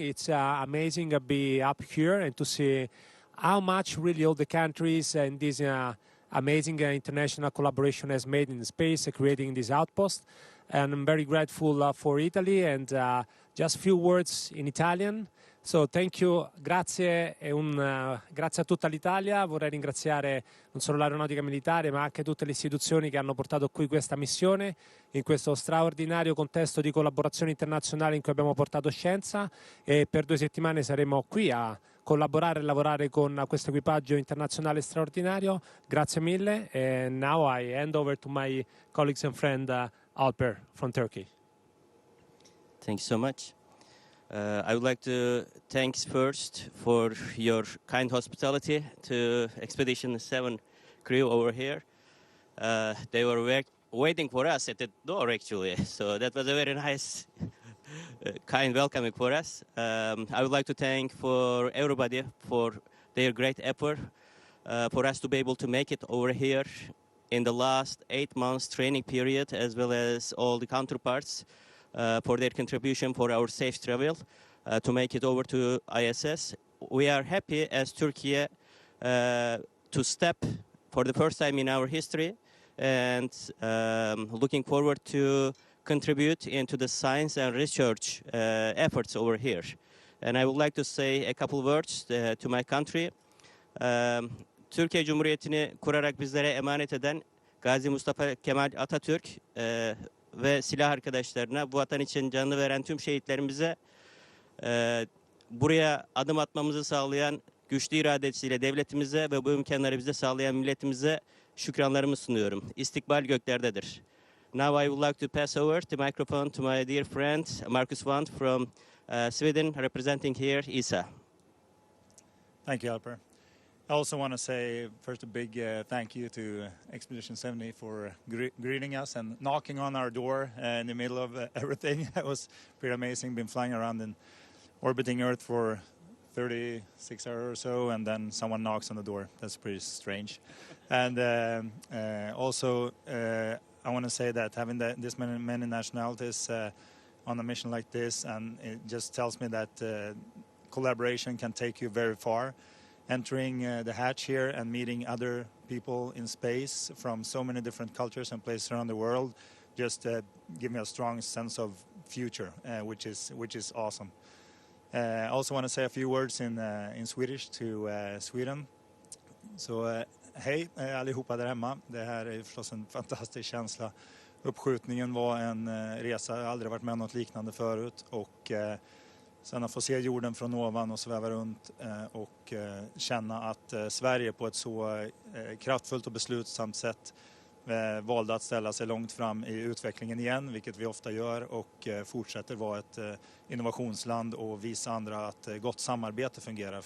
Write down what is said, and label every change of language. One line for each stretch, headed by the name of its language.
English: It's amazing to be up here and to see how much really all the countries and this amazing international collaboration has made in space, creating this outpost. and I'm very grateful for Italy, and just a few words in Italian. So thank you,
Italian: grazie grazie a tutta l'Italia. Vorrei ringraziare non solo l'aeronautica militare ma anche tutte le istituzioni che hanno portato qui questa missione in questo straordinario contesto di collaborazione internazionale in cui abbiamo portato scienza, e per 2 settimane saremo qui a collaborare e lavorare con questo equipaggio internazionale straordinario. Grazie mille,
English: and now I hand over to my colleagues and friend Alper from Turkey. Thank you so much. I would like to thank first for your kind hospitality to Expedition 7 crew over here. They were waiting for us at the door, actually, so that was a very nice, kind welcoming for us. I would like to thank for everybody for their great effort for us to be able to make it over here in the last 8 months training period, as well as all the counterparts for their contribution for our safe travel to make it over to ISS. We are happy as Turkey to step for the first time in our history, and looking forward to contribute into the science and research efforts over here. And I would like to say a couple words to my country.
Turkish: Türkiye Cumhuriyeti'ni kurarak bizlere emanet eden Gazi Mustafa Kemal Atatürk ve silah arkadaşlarına, bu vatan için canını veren tüm şehitlerimize, buraya adım atmamızı sağlayan güçlü iradesiyle devletimize ve bu imkanları bize sağlayan milletimize şükranlarımı sunuyorum. İstikbal göklerdedir.
English: Now I would like to pass over the microphone to my dear friend Marcus Wandt from Sweden, representing here ESA. Thank you, Alper. I also want to say first a big thank you to Expedition 70 for greeting us and knocking on our door in the middle of everything. It was pretty amazing. Been flying around and orbiting Earth for 36 hours or so, and then someone knocks on the door. That's pretty strange. And also, I want to say that having this many nationalities on a mission like this, and it just tells me that collaboration can take you very far. Entering the hatch here and meeting other people in space from so many different cultures and places around the world just give me a strong sense of future, which is awesome. I also want to say a few words in Swedish to Sweden.
Swedish: Så hej allihopa där hemma. Det här är förstås en fantastisk känsla. Uppskjutningen var en resa, jag har aldrig varit med om något liknande förut, och sen att få se jorden från ovan och sväva runt och känna att Sverige på ett så kraftfullt och beslutsamt sätt valde att ställa sig långt fram i utvecklingen igen, vilket vi ofta gör, och fortsätter vara ett innovationsland och visa andra att gott samarbete fungerar.